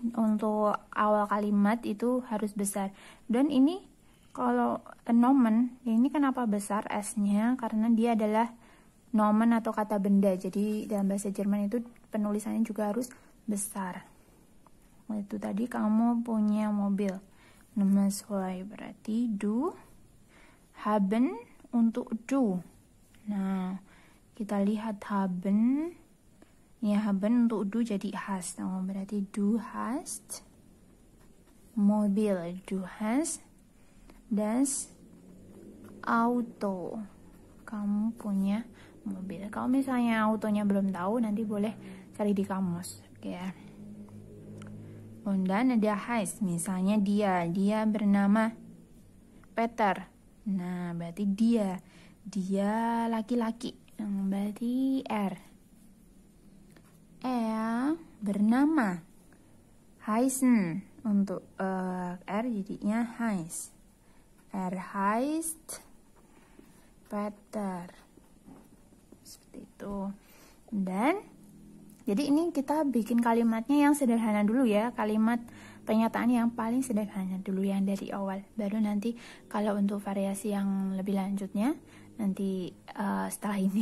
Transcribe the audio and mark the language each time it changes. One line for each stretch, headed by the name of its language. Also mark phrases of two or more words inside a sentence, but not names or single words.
Indonesian: Untuk awal kalimat itu harus besar. Dan ini kalau nomen, ini kenapa besar S-nya? Karena dia adalah nomen atau kata benda. Jadi dalam bahasa Jerman itu penulisannya juga harus besar. Itu tadi kamu punya mobil. Nomor 2 berarti du. Haben untuk du. Nah, kita lihat haben. Ya, haben untuk du jadi hast. Oh, berarti
German: du hast
Indonesian: mobil.
German: Du hast das Auto.
Indonesian: Kamu punya mobil. Kalau misalnya autonya belum tahu, nanti boleh cari di kamus. Oke ya. Dan ada heißt, misalnya dia bernama Peter. Nah, berarti dia laki-laki. Berarti er bernama heißen. Untuk er jadinya heißt. Heißt Peter. Seperti itu. Dan jadi ini kita bikin kalimatnya yang sederhana dulu ya. Kalimat pernyataan yang paling sederhana dulu yang dari awal. Baru nanti kalau untuk variasi yang lebih lanjutnya nanti setelah ini.